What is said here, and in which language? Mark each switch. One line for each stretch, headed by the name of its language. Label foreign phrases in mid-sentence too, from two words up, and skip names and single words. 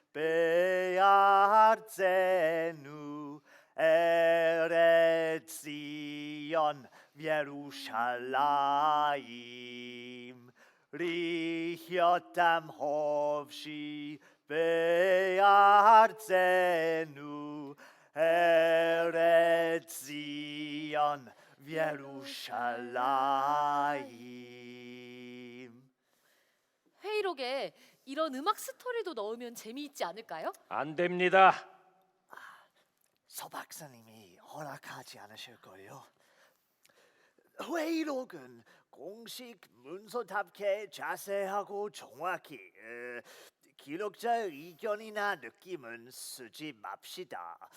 Hebrew: בארצנו ארץ ציון וירושלים לחיות עם חופשי בארצנו ארץ ציון וירושלים.
Korean: 회의록에 이런 음악 스토리도 넣으면 재미있지 않을까요? 안 됩니다. 서 박사님이 허락하지 않으실 거예요. 회의록은 공식 문서답게 자세하고 정확히 기록자의 의견이나 느낌은 쓰지 맙시다.